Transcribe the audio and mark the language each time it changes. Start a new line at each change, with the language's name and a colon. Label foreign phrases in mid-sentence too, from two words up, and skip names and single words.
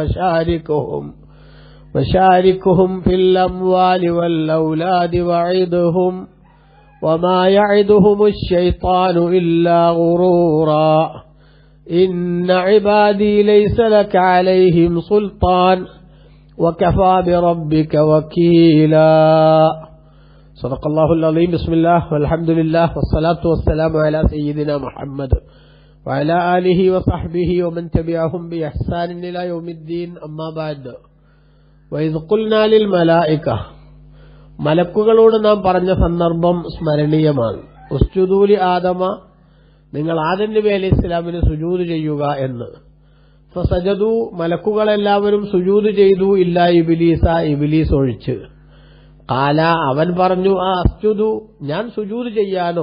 Arabic: وشاركهم في الأموال والأولاد وعدهم وما يعدهم الشيطان إلا غرورا إن عبادي ليس لك عليهم سلطان وكفى بربك وكيلا. صدق الله العظيم. بسم الله والحمد لله والصلاة والسلام على سيدنا محمد وعلى آله وصحبه ومن تبعهم بإحسان إلى يوم الدين. أما بعد. وإذ قلنا للملائكة
Malayalam: മലക്കുകളോട് നാം പറഞ്ഞ സന്ദർഭം സ്മരണീയമാണ്.
Arabic: اسجدوا ل آدم,
Malayalam: നിങ്ങൾ ആദം നബി അലൈഹി ഇസ്ലാമിന് സുജൂദ് ചെയ്യുക എന്ന്. ഫസജദു, മലക്കുകളെല്ലാവരും സുജൂദ് ചെയ്തു.
Arabic: إلا إبليس,
Malayalam: ഇബ്ലീസ് ഒഴിച്ച്. ഖാല, അവൻ പറഞ്ഞു, അസ്ജുദു, ഞാൻ സുജൂദ് ചെയ്യാനോ?